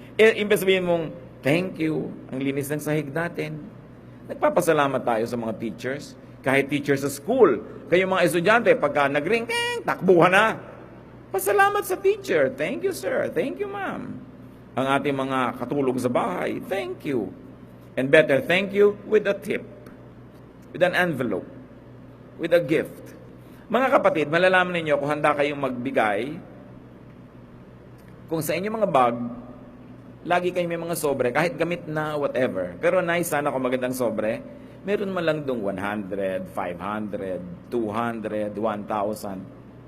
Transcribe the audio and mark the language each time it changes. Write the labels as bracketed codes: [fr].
[tl] Imbes sabihin mong, thank you, ang linis ng sahig natin. Nagpapasalamat tayo sa mga teachers. Kahit teachers sa school, kayong mga estudyante, pagka nag-ring, takbuhan na. Pasalamat sa teacher. Thank you, sir. Thank you, ma'am. Ang ating mga katulong sa bahay, thank you. [en] And better, thank you with a tip, with an envelope, with a gift. [tl] Mga kapatid, malalaman ninyo kung handa kayong magbigay, kung sa inyong mga bag, lagi kayong may mga sobre, kahit gamit na whatever. Pero nice sana kung magandang sobre, meron man lang dong 100, 500, 200, 1,000.